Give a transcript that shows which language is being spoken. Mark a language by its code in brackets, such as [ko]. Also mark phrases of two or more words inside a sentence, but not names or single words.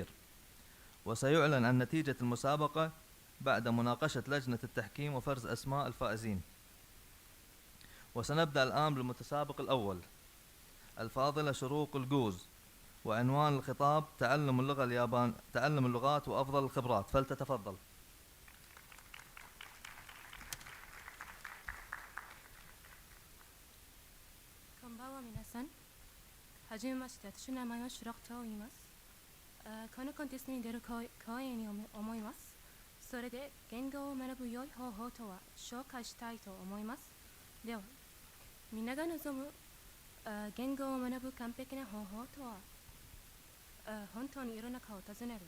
[ar] وسيعلن عن نتيجة المسابقة بعد مناقشة لجنة التحكيم وفرز أسماء الفائزين. وسنبدأ الآن بالمتسابق الأول، الفاضلة شروق الجوز، وعنوان الخطاب تعلم اللغات وأفضل الخبرات، فلتتفضل. [ja] こんばんは皆さん。はじめまして、私の名前はシュロクと言います。このコンテストに出る光栄に思います。それで言語を学ぶ良い方法とは紹介したいと思います。では、みんなが望む言語を学ぶ完璧な方法とは、本当に世の中を尋ねる。